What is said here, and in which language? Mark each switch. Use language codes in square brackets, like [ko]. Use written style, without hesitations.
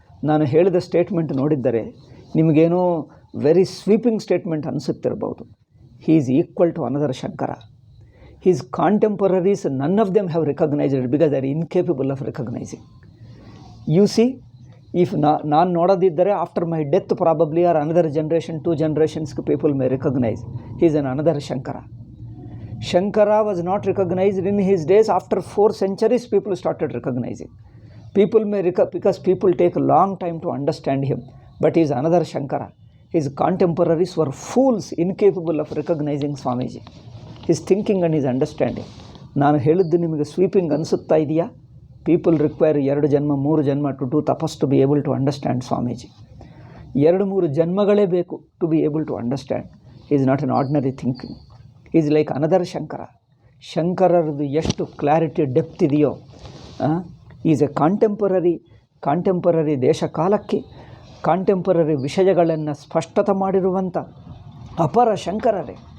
[kn] ನಾನು ಹೇಳಿದ statement ನೋಡಿದ್ದರೆ ನಿಮಗೇನೋ very sweeping statement ಅನಿಸುತ್ತಿರಬಹುದು. [en] He is equal to another Shankara. His contemporaries, none of them have recognized it because they are incapable of recognizing. You see, if [kn] ನಾನು ನೋಡೋದಿದ್ದರೆ [en] after my death probably or another generation, 2 generations people may recognize. He is another Shankara. Shankara was not recognized in his days. After 4 centuries people started recognizing. People may because people take a long time to understand him, but he is another Shankara. His contemporaries were fools, incapable of recognizing Swamiji. His thinking and his understanding. [kn] ನಾನು ಹೇಳಿದ್ದು ನಿಮಗೆ sweeping ಅನಿಸುತ್ತಾ ಇದೆಯಾ? [en] People require 2 ಜನ್ಮ 3 ಜನ್ಮ to do ತಪಸ್ to be able to understand Swamiji. [kn] 2-3 ಜನ್ಮಗಳೇ ಬೇಕು [en] To be able to understand. Is not an ordinary thinking. Is like another Shankara. [kn] ಶಂಕರರದು ಎಷ್ಟು clarity depth ಇದೆಯೋ, ಈಸ್ ಎ ಕಾಂಟೆಂಪರರಿ ದೇಶ ಕಾಲಕ್ಕೆ ಕಾಂಟೆಂಪರರಿ ವಿಷಯಗಳನ್ನು ಸ್ಪಷ್ಟತೆ ಮಾಡಿರುವಂಥ ಅಪರ ಶಂಕರರೇ.